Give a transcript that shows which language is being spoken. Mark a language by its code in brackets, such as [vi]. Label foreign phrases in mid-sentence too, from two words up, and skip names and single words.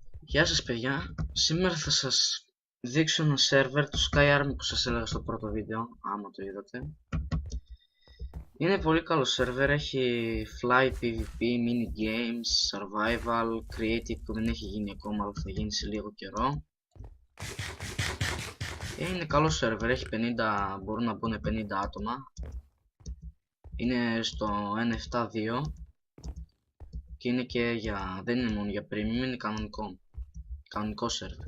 [el] Γεια σας παιδιά, σήμερα θα σας δείξω ένα σερβερ του SkyArmy που σας έλεγα στο πρώτο βίντεο, άμα το είδατε. Είναι πολύ καλό σερβερ, έχει fly, PvP, [en] mini games, [el] survival, creative που δεν έχει γίνει ακόμα αλλά θα γίνει σε λίγο καιρό. Είναι καλό σερβερ, έχει 50, μπορούν να μπουν 50 άτομα. Είναι στο 1.7.2 και είναι και για, δεν είναι μόνο για premium, είναι κανονικό σερβερ.